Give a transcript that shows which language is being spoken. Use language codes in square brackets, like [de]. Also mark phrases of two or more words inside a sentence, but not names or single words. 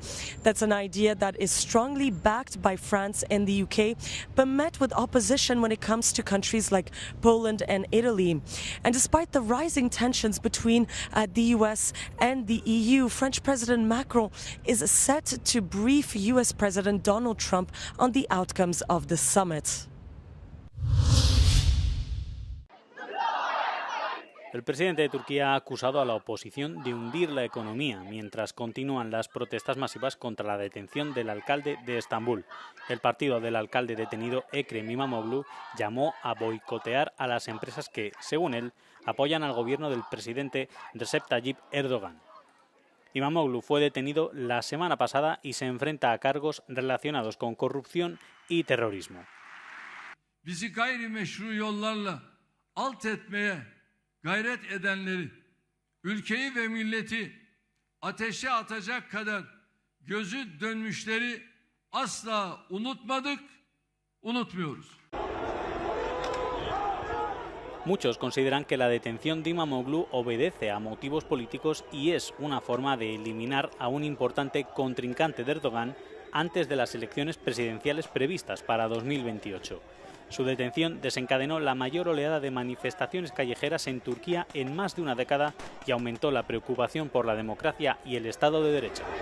[en] That's an idea that is strongly backed by France and the UK, but met with opposition when it comes to countries like Poland and Italy. And despite the rising tensions between the US and the EU, French President Macron is set to brief US President Donald Trump on the outcomes of the summit. [es] El presidente de Turquía ha acusado a la oposición de hundir la economía mientras continúan las protestas masivas contra la detención del alcalde de Estambul. El partido del alcalde detenido, Ekrem İmamoğlu, llamó a boicotear a las empresas que, según él, apoyan al gobierno del presidente Recep Tayyip Erdogan. İmamoğlu fue detenido la semana pasada y se enfrenta a cargos relacionados con corrupción y terrorismo. [tr] Bizi gayrimeşru yollarla alt etmeye gayret edenleri, ülkeyi ve milleti ateşe atacak kadar gözü dönmüşleri asla unutmadık, unutmuyoruz. [es] Muchos consideran que la detención de İmamoğlu obedece a motivos políticos y es una forma de eliminar a un importante contrincante de Erdogan antes de las elecciones presidenciales previstas para 2028. Su detención desencadenó la mayor oleada de manifestaciones callejeras en Turquía en más de una década y aumentó la preocupación por la democracia y el Estado de Derecho.